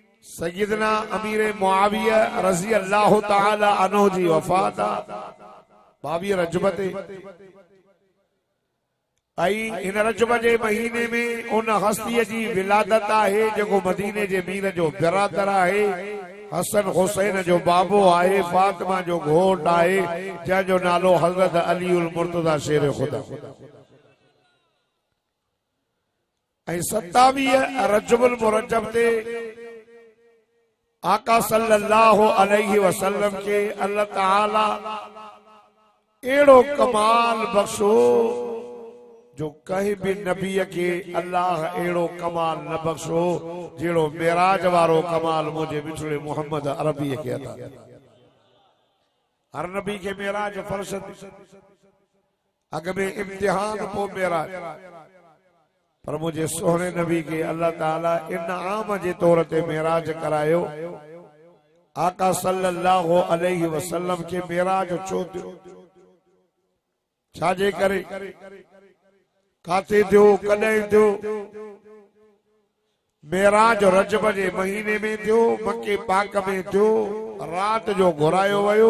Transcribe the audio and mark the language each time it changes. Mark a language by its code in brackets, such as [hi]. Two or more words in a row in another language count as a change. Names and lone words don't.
[sd] सैयदना अमीर मुआविया [ar] رضي الله تعالى عنه [sd] जी वफ़ात 22 रजब ते इन रजब जे महीने में उन हस्तीअ जी विलादत आहे जेको मदीने जे मीर जो बिरादर आहे, हसन हुसैन जो बाबो आहे, फातिमा जो घोट आहे, जंहिंजो नालो हज़रत अली उल मुर्तज़ा शेर खुदा। ऐं 27 रजबुल मुरज्जब ते आका [ar] صلى الله عليه وسلم [sd] के अल्लाह ताला एड़ो कमाल बख्शो जो कहीं भी नबी के अल्लाह एड़ो कमाल न बख्शो जेड़ो मेराज वारो कमाल मुझे मिठड़े मोहम्मद अरबी के अता। हर नबी के मेराज फर्श अग में इम्तिहान पो मेराज, पर मुझे सोहने नबी के अल्लाह ताला इनाम जे तौर ते मेराज करायो। आका [ar] صلى الله عليه وسلم [sd] के मेराज छो थियो, छाजे करे, काथे थियो, कॾहिं थियो? मेराज रजब जे महीने में थियो, मक्के पाक में थियो, रात जो घुरायो वयो।